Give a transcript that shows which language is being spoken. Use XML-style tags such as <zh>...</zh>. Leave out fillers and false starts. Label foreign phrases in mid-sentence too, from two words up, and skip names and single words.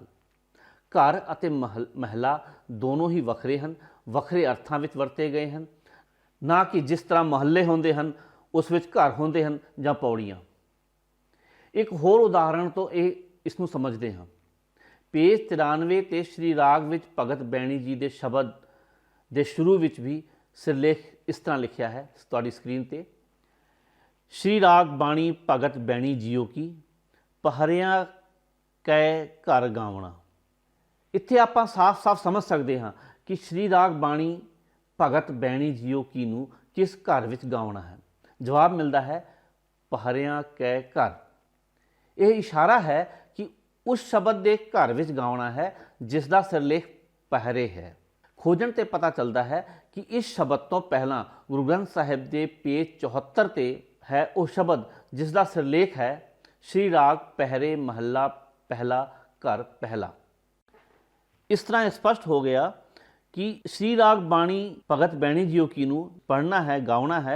<pa>ਘਰ ਅਤੇ ਮਹਿਲਾ ਦੋਨੋਂ ਹੀ ਵੱਖਰੇ ਹਨ, ਵੱਖਰੇ ਅਰਥਾਂ ਵਿੱਚ ਵਰਤੇ ਗਏ ਹਨ, ਨਾ ਕਿ ਜਿਸ ਤਰ੍ਹਾਂ ਮੁਹੱਲੇ ਹੁੰਦੇ ਹਨ ਉਸ ਵਿੱਚ ਘਰ ਹੁੰਦੇ ਹਨ ਜਾਂ ਪੌੜੀਆਂ। ਇੱਕ ਹੋਰ ਉਦਾਹਰਣ ਤੋਂ ਇਸ ਨੂੰ ਸਮਝਦੇ ਹਾਂ। पेज 93 ਤੇ ਸ਼੍ਰੀ ਰਾਗ ਵਿੱਚ ਭਗਤ ਬੈਣੀ ਜੀ ਦੇ ਸ਼ਬਦ ਦੇ ਸ਼ੁਰੂ ਵਿੱਚ ਵੀ ਸਿਰਲੇਖ ਇਸ ਤਰ੍ਹਾਂ ਲਿਖਿਆ ਹੈ ਤੁਹਾਡੀ ਸਕਰੀਨ ਤੇ, ਸ਼੍ਰੀ ਰਾਗ ਬਾਣੀ ਭਗਤ ਬੈਣੀ ਜੀਓ ਕੀ ਪਹਰਿਆਂ ਕੈ ਘਰ ਗਾਵਣਾ। ਇੱਥੇ ਆਪਾਂ ਸਾਫ਼-ਸਾਫ਼ ਸਮਝ ਸਕਦੇ ਹਾਂ ਕਿ ਸ਼੍ਰੀ ਰਾਗ ਬਾਣੀ ਭਗਤ ਬੈਣੀ ਜੀਓ ਕੀ ਨੂੰ ਕਿਸ ਘਰ ਵਿੱਚ ਗਾਉਣਾ ਹੈ। ਜਵਾਬ ਮਿਲਦਾ ਹੈ ਪਹਰਿਆਂ ਕੈ ਘਰ।</pa> <hi>ਇਹ ਇਸ਼ਾਰਾ ਹੈ ਕਿ उस शब्द के घर विच गावना है जिसका सिरलेख पहरे है।</hi> <pa>ਖੋਜਣ ਤੇ ਪਤਾ ਚੱਲਦਾ ਹੈ ਕਿ ਇਸ ਸ਼ਬਦ ਤੋਂ ਪਹਿਲਾਂ ਗੁਰੂ ਗ੍ਰੰਥ ਸਾਹਿਬ ਦੇ ਪੇਜ 74 ਤੇ ਹੈ ਉਹ ਸ਼ਬਦ ਜਿਸ ਦਾ ਸਿਰਲੇਖ ਹੈ ਸ਼੍ਰੀ ਰਾਗ ਪਹਿਰੇ ਮਹੱਲਾ ਪਹਿਲਾ ਘਰ ਪਹਿਲਾ। ਇਸ ਤਰ੍ਹਾਂ ਇਹ ਸਪਸ਼ਟ ਹੋ ਗਿਆ ਕਿ ਸ਼੍ਰੀ ਰਾਗ ਬਾਣੀ ਭਗਤ ਬੈਣੀ ਜੀਓ ਕੀ ਨੂੰ ਪੜ੍ਹਨਾ ਹੈ, ਗਾਉਣਾ ਹੈ।</pa>